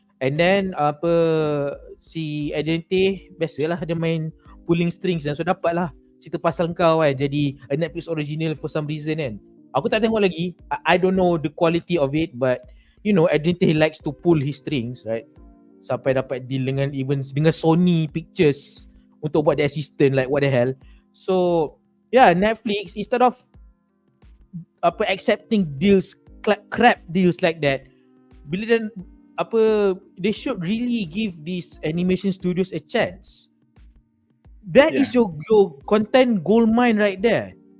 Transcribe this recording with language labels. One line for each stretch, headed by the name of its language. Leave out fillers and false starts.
Malay: And then si Identity biasalah dia main
English: pulling strings,
Malay: dan so dapatlah cerita pasal kau kan jadi
English: a Netflix original for some reason
Malay: kan. Aku tak tengok lagi.
English: I don't know the quality of it, but you know, Identity likes to pull his strings, right?
Malay: Sampai dapat deal dengan Sony Pictures untuk buat the assistant,
English: like what the hell. So yeah, Netflix, instead of accepting deals, crap deals like that, they should really give these animation studios a chance. That is your content gold mine right there.